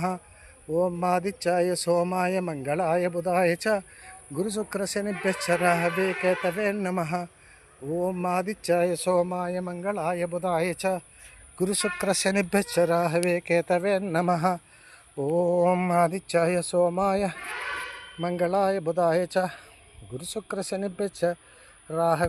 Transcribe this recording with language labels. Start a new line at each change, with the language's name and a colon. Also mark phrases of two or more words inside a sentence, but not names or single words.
Sanskrit: ओम आदित्याय सोमाय मंगलाय बुधाय च गुरुशुक्रशनिभ्यश्च राहवे केतवे नमः। ओम आदित्याय सोमाय मंगलाय बुधाय च गुरुशुक्रशनिभ्यश्च राहवे केतवे नमः। ఓం ఆదిత్యాయ సోమాయ మంగళాయ బుధాయ చ గురుశుక్రశనిభ్యశ్చ రాహవే